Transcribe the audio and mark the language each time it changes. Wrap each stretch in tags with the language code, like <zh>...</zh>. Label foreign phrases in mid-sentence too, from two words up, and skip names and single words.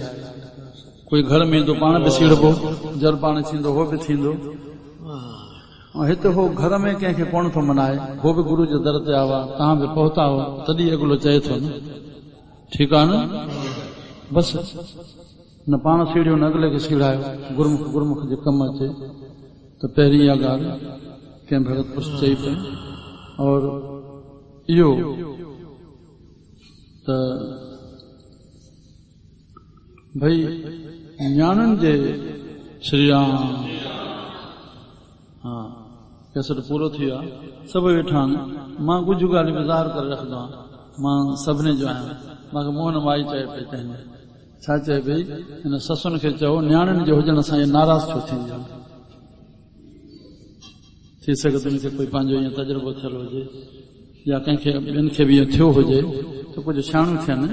<sd>कोई घर में ईंदो पाण बि सीड़बो, जल पाण थींदो हो बि थींदो, ऐं हिते हो घर में कंहिंखे कोन थो मनाए, हो बि गुरु जे दर ते आवा, तव्हां बि पहुता हो, तॾहिं अॻिलो चए थो न, ठीकु आहे न। बसि न पाण सीड़ियो न अॻिले खे सीड़ायो, गुरमुख जे कमु अचे। त पहिरीं इहा ॻाल्हि कंहिं भगत पुरुष चई पई। और इहो त भई न्याणनि जे श्री राम हा कैसेट पूरो थी वियो आहे, सभु वेठा आहिनि। मां कुझु ॻाल्हि में ज़ाहिर करे रखंदो आहियां, मां सभिनी जो आहियां। मूंखे मोहन माई चए पई, तंहिंजे छा चए पई, हिन ससुनि खे चओ न्याणनि जे हुजण सां इहे नाराज़ छो थींदियूं आहिनि। थी सघे त उनखे कोई पंहिंजो ईअं तजुर्बो थियल हुजे, या कंहिंखे ॿियनि खे बि इहो थियो हुजे, त कुझु सियाणियूं थियनि।</sd>